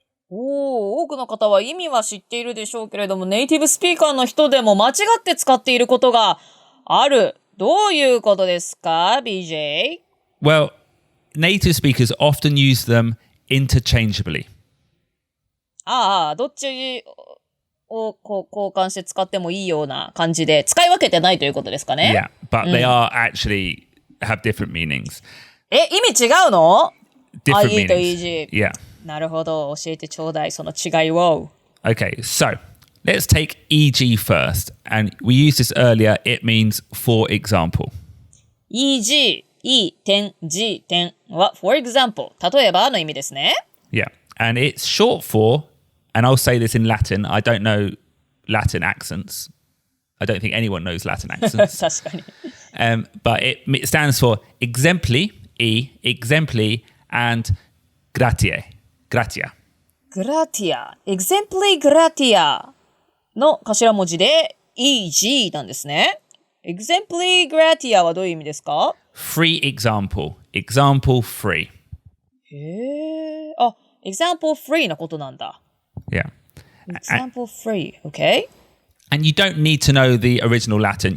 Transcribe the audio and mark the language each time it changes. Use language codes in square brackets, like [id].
[ja] 多くの方は意味は知っているでしょうけれども、ネイティブスピーカーの人でも間違って使っていることがある。どういうことですか、BJ? [en] Well, native speakers often use them interchangeably. [ja] どっちを交換して使ってもいいような感じで、使い分けてないということですかね。 [en] Yeah, but they are actually have different meanings. [ja] 意味違うの？ [en] Different [ja] i.e. と [en] meanings. e.g. Yeah. [ja] なるほど。教えてちょうだい、その違いを。 [en] Okay, so let's take e.g. first. And we used this earlier. It means for example. e.g. [ja] e 点 g 点は [en] for example [ja] 例えばの意味ですね。 [en] Yeah, and it's short for, and I'll say this in Latin. I don't know Latin accents. I don't think anyone knows Latin accents. [ja] 確かに。 [en] But it stands for exempli, exempli, and gratia. [ja] gratia, exempli gratia の頭文字で e.g. なんですね。 exempli gratia はどういう意味ですか？ [en] Free example. Example free. [ja] へー。 [en] example free [ja] のことなんだ。 [en] Yeah. example free, okay? And you don't need to know the original Latin.